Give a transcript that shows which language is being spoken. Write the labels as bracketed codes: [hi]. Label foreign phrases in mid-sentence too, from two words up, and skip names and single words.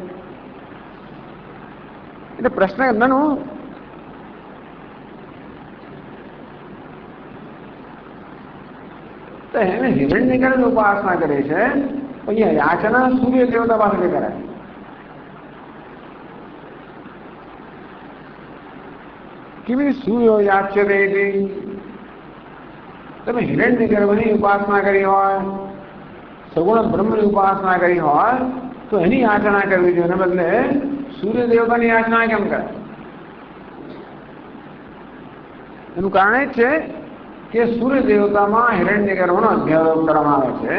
[gu] એટલે પ્રશ્ન એમનું તો એને હિરણ્યગર્ભની ઉપાસના કરે છે, અહીંયા યાચના સૂર્ય દેવતા પાસે કરાય. [sa] किमी सूर्यो याच्यते इति [gu] તમે હિરણ્ય ગર્ભની ઉપાસના કરી હોય, સગુણ બ્રહ્મની ઉપાસના કરી હોય તો એની યાચના કરવી જોઈએ, એને બદલે સૂર્ય દેવતાની યાચના કેમ કરે? એનું કારણ એ છે કે સૂર્ય દેવતામાં હિરણ્ય ગર્ભનો અધ્યારોપ કરવામાં આવે છે.